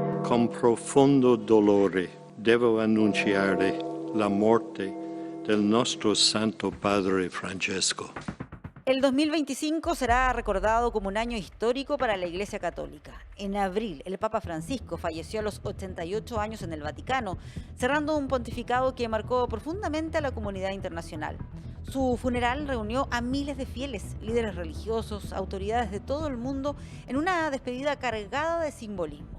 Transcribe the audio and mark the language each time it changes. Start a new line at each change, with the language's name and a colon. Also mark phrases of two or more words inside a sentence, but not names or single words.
Italian: con profondo dolore devo annunciare la morte del nostro Santo Padre Francesco.
Spanish: El 2025 será recordado como un año histórico para la Iglesia Católica. En abril, el Papa Francisco falleció a los 88 años en el Vaticano, cerrando un pontificado que marcó profundamente a la comunidad internacional. Su funeral reunió a miles de fieles, líderes religiosos, autoridades de todo el mundo en una despedida cargada de simbolismo.